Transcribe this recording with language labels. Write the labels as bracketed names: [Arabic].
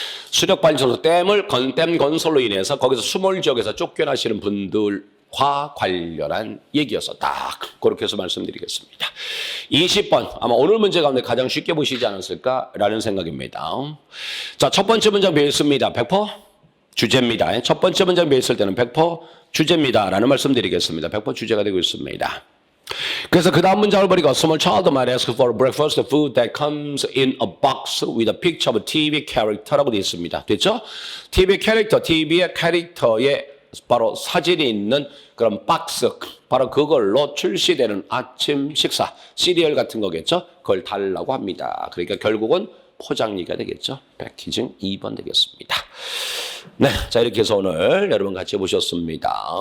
[Korean] 수력발전소 댐 건설로 인해서 거기서 수몰 지역에서 쫓겨나시는 분들과 관련한 얘기였었다. 그렇게 해서 말씀드리겠습니다. 20번 아마 오늘 문제 가운데 가장 쉽게 보시지 않았을까라는 생각입니다. 자, 첫 번째 문장 배웠습니다. 100%? 주제입니다. 첫 번째 문장 배웠을 때는 100% 주제입니다라는 말씀드리겠습니다. 100% 주제가 되고 있습니다. 그래서 그 다음 문장을 보니까 [English] small child might ask for breakfast food that comes in a box with a picture of TV character라고 [Korean] 되어 있습니다. 됐죠? TV 캐릭터, TV의 캐릭터에 바로 사진이 있는 그런 박스, 바로 그걸로 출시되는 아침 식사, 시리얼 같은 거겠죠? 그걸 달라고 합니다. 그러니까 결국은 포장리가 되겠죠? 패키징 2번 되겠습니다. 네, 자 이렇게 해서 오늘 여러분 같이 보셨습니다.